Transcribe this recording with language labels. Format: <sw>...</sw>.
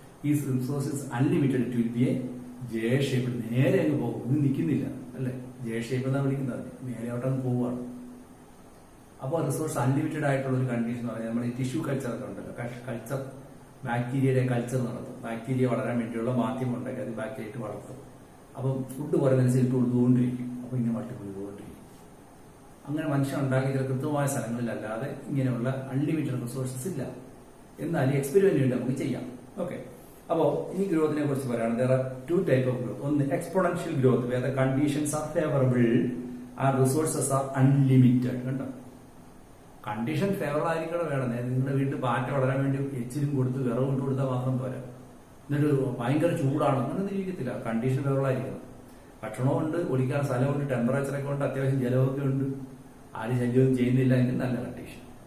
<en>If resources is unlimited, it will be a J shape.</en> <ml>നേരെ അങ്ങ് പോകും. ഇത് നിൽക്കുന്നില്ല അല്ലെ. J shape എന്നാണ് വിളിക്കുന്നത്. നേരെയോട്ടങ്ങ് പോവുകയാണ്. അപ്പോൾ റിസോഴ്സ് അൺലിമിറ്റഡ് ആയിട്ടുള്ള ഒരു കണ്ടീഷൻ എന്ന് പറഞ്ഞാൽ നമ്മുടെ ഈ ടിഷ്യൂ കൾച്ചർ ഒക്കെ ഉണ്ടല്ലോ. കൾച്ചർ ബാക്ടീരിയയുടെ കൾച്ചർ നടത്തും. ബാക്ടീരിയ വളരാൻ വേണ്ടിയുള്ള മാധ്യമം ഉണ്ടാക്കി അത് ബാക്ടീരിയ വളർത്തും. അപ്പം ഫുഡ് പറയുന്നതനുസരിച്ച് കൊടുത്തുകൊണ്ടിരിക്കും. അപ്പൊ ഇങ്ങനെ മൾട്ടിപ്പിൾ ചെയ്തുകൊണ്ടിരിക്കും. അങ്ങനെ മനുഷ്യൻ ഉണ്ടാക്കിയ ചില കൃത്യമായ സ്ഥലങ്ങളിലല്ലാതെ ഇങ്ങനെയുള്ള അൺലിമിറ്റഡ് റിസോഴ്സസ് ഇല്ല. എന്നാൽ എക്സ്പെരിമെന്റ് വേണ്ടി നമുക്ക് ചെയ്യാം. ഓക്കെ. അപ്പോൾ ഈ ഗ്രോത്തിനെ കുറിച്ച് പറയുകയാണെങ്കിൽ</ml> <en>there are 2 types of growth.</en> <ml>ഒന്ന്</ml> <en>Exponential growth where the conditions are favorable and resources are unlimited.</en> <ml>കണ്ടോ, കണ്ടീഷൻ ഫേവറബിൾ ആയിരിക്കണം വേണം. നിങ്ങളുടെ വീട്ടിൽ പാറ്റ വളരാൻ വേണ്ടി എച്ചിലും കൊടുത്ത് വിറവ് കൊണ്ട് കൊടുത്താൽ മാത്രം പോരാ. എന്നിട്ട് ഭയങ്കര ചൂടാണ് അങ്ങനൊന്നും ഇരിക്കത്തില്ല. കണ്ടീഷൻ ഫേവറബിൾ ആയിരിക്കണം. ഭക്ഷണവും ഉണ്ട്, ഒളിക്കാൻ സ്ഥലമുണ്ട്, ടെമ്പറേച്ചറൊക്കെ ഉണ്ട്, അത്യാവശ്യം ജലമൊക്കെ ഉണ്ട്, ആരും ശല്യമൊന്നും ചെയ്യുന്നില്ല എങ്കിൽ നല്ല കണ്ടീഷൻ.</ml>